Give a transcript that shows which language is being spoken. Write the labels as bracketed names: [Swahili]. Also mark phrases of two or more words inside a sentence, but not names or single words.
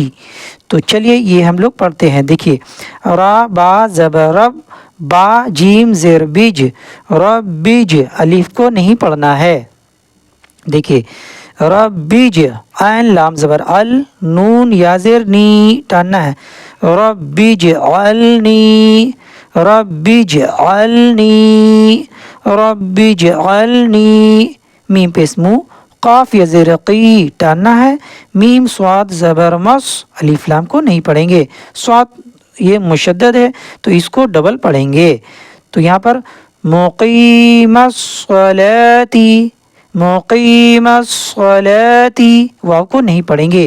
[Urdu] تو چلیے یہ ہم لوگ پڑھتے ہیں. دیکھیے را با زبر رب با جیم زیر بج رب بج الف کو نہیں پڑھنا ہے. دیکھیے ربج عین لام زبر ال نون یا زیر نی ٹاننا ہے [Arabic] ربج علنی ربج علنی ربج علنی [Urdu] میم پہ اسمو قاف یا زیر قی ٹاننا ہے میم صاد زبر مس الف لام کو نہیں پڑھیں گے. صاد یہ مشدد ہے تو اس کو ڈبل پڑھیں گے. تو یہاں پر [Arabic] مقیم الصلاۃ مقیم الصلاۃ [Urdu] واو کو نہیں پڑھیں گے.